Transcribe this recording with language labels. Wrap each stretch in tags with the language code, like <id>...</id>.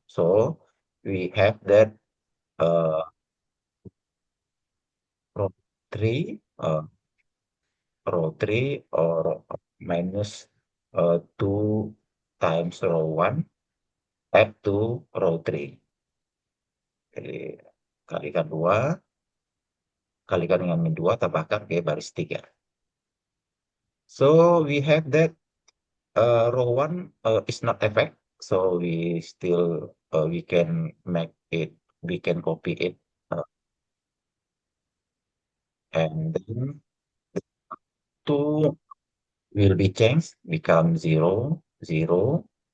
<en>So we have that uh, row three row three or minus 2 times row one add to row three.</en> <id>Jadi kalikan dua, kalikan dengan min 2, tambahkan ke baris 3.</id> <en>So we have that row 1 is not effect, so we still we can make it, we can copy it, uh, and then the 2 will be changed, become 0, 0.</en>